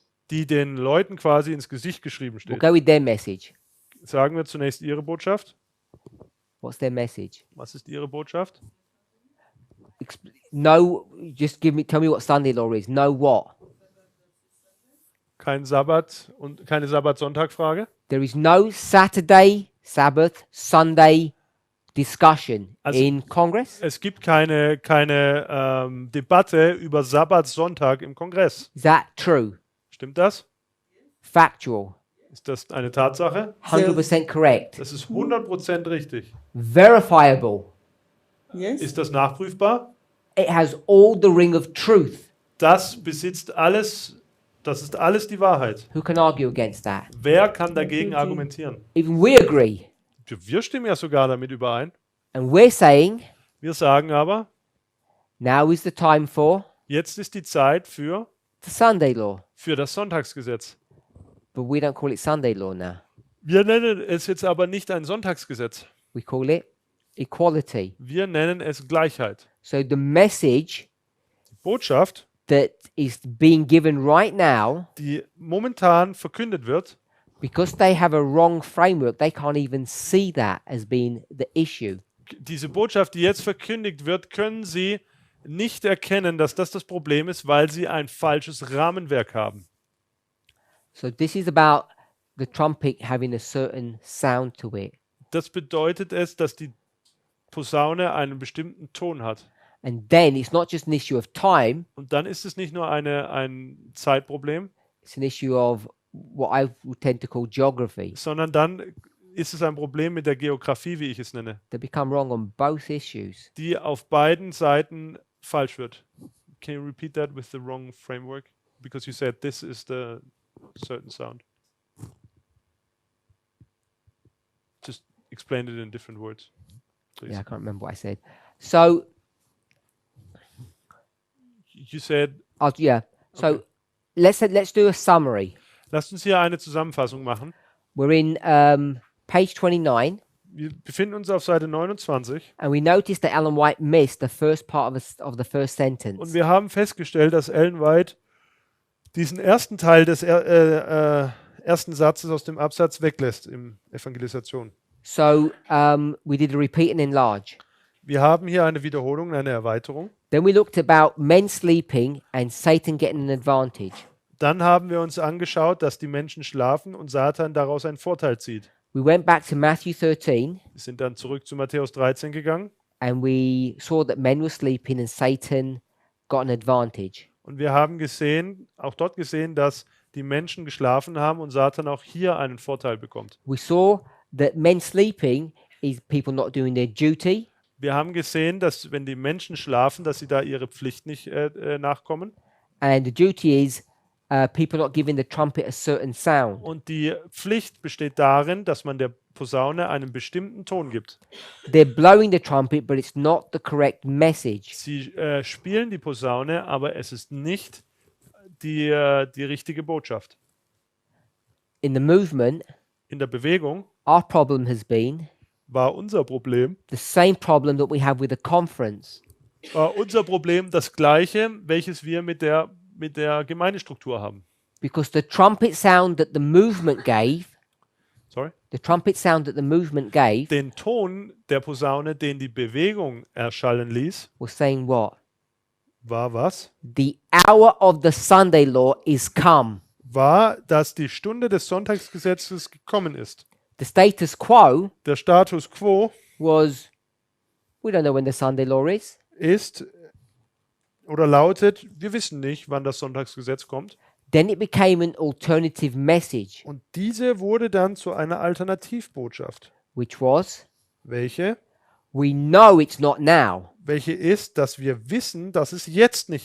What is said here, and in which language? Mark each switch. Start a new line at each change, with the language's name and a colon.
German: die den Leuten quasi ins Gesicht geschrieben
English: We'll
German: stehen?
English: go with their message.
German: Sagen wir zunächst ihre Botschaft.
English: What's their message?
German: Was ist ihre Botschaft?
English: No, just tell me what Sunday law is. No what?
German: Kein Sabbat und keine Sabbat-Sonntag-Frage.
English: There is no Saturday, Sabbath, Sunday discussion
German: Also-
English: in Congress.
German: Es gibt keine Debatte über Sabbat, Sonntag im Kongress.
English: Is that true?
German: Stimmt das?
English: Factual?
German: Ist das eine Tatsache?
English: 100% correct?
German: Das ist 100% richtig.
English: Verifiable? Yes.
German: Ist das nachprüfbar?
English: It has all the ring of truth.
German: Das besitzt alles, das ist alles die Wahrheit.
English: Who can argue against that?
German: Wer kann dagegen argumentieren?
English: Even we agree.
German: Wir stimmen ja sogar damit überein.
English: And we're saying
German: Wir sagen aber,
English: now is the time for
German: jetzt ist die Zeit für
English: the Sunday law.
German: das Sonntagsgesetz.
English: But we don't call it Sunday law now.
German: Wir nennen es jetzt aber nicht ein Sonntagsgesetz.
English: We call it equality.
German: Wir nennen es Gleichheit.
English: So the message
German: Die Botschaft,
English: that is being given right now,
German: die momentan verkündet wird,
English: because they have a wrong framework, they can't even see that as being the issue.
German: diese Botschaft, die jetzt verkündigt wird, können sie nicht erkennen, dass das Problem ist, weil sie ein falsches Rahmenwerk haben.
English: So this is about the trumpet having a certain sound to it.
German: Das bedeutet es, dass die Posaune einen bestimmten Ton hat.
English: And then it's not just an issue of time,
German: Und dann ist es nicht nur ein Zeitproblem,
English: it's an issue of what I would tend to call geography.
German: sondern dann ist es ein Problem mit der Geografie, wie ich es nenne,
English: They become wrong on both issues.
German: die auf beiden Seiten falsch wird.
English: Can you repeat that with the wrong framework? Because you said this is the certain sound. Just explain it in different words, please. Yeah, I can't remember what I said. So, You said, yeah. So Okay. let's do a summary.
German: lasst uns hier eine Zusammenfassung machen.
English: We're in page 29,
German: Wir befinden uns auf Seite 29
English: and we noticed that Ellen White missed the first part of the first sentence.
German: und wir haben festgestellt, dass Ellen White diesen ersten Teil des ersten Satzes aus dem Absatz weglässt im Evangelisation.
English: So we did a repeat and enlarge.
German: Wir haben hier eine Wiederholung, eine Erweiterung.
English: Then we looked about men sleeping and Satan getting an advantage.
German: Dann haben wir uns angeschaut, dass die Menschen schlafen und Satan daraus einen Vorteil zieht.
English: We went back to Matthew 13
German: Wir sind dann zurück zu Matthäus 13 gegangen
English: and we saw that men were sleeping and Satan got an advantage.
German: und wir haben auch dort gesehen, dass die Menschen geschlafen haben und Satan auch hier einen Vorteil bekommt.
English: We saw that men sleeping is people not doing their duty,
German: Wir haben gesehen, dass wenn die Menschen schlafen, dass sie da ihre Pflicht nicht nachkommen.
English: and the duty is people not giving the trumpet a certain sound.
German: Und die Pflicht besteht darin, dass man der Posaune einen bestimmten Ton gibt.
English: They're blowing the trumpet, but it's not the correct message.
German: Sie spielen die Posaune, aber es ist nicht die richtige Botschaft.
English: In the movement,
German: In der Bewegung,
English: our problem has been
German: war unser Problem.
English: the same problem that we have with the conference.
German: War unser Problem das gleiche, welches wir mit der Gemeindestruktur haben.
English: Because the trumpet sound that the movement gave, Sorry? the trumpet sound that the movement gave,
German: Den Ton der Posaune, den die Bewegung erschallen ließ,
English: was saying what?
German: war was?
English: The hour of the Sunday law is come.
German: War, dass die Stunde des Sonntagsgesetzes gekommen ist.
English: The status quo
German: Der Status quo
English: was, we don't know when the Sunday law is.
German: ist oder lautet, wir wissen nicht, wann das Sonntagsgesetz kommt.
English: Then it became an alternative message,
German: Und diese wurde dann zu einer Alternativbotschaft.
English: which was,
German: Welche?
English: we know it's not now.
German: Welche ist, dass wir wissen, dass es jetzt nicht